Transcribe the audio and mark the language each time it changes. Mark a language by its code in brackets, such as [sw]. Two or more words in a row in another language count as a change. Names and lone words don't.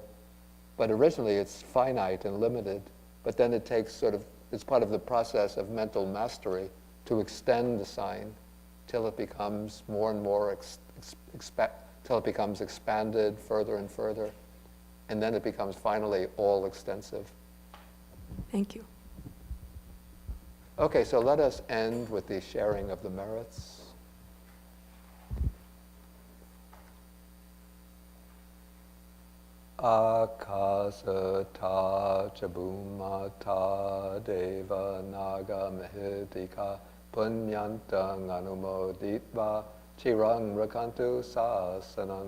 [en] But originally it's finite and limited, but then it takes it's part of the process of mental mastery to extend the sign till it becomes more and more, till it becomes expanded further and further, and then it becomes finally all extensive. Thank you. Okay, so let us end with the sharing of the merits. [pi] Akasata chabumata deva naga mahidika punyantang anumoditva chirang rakantu sasanang.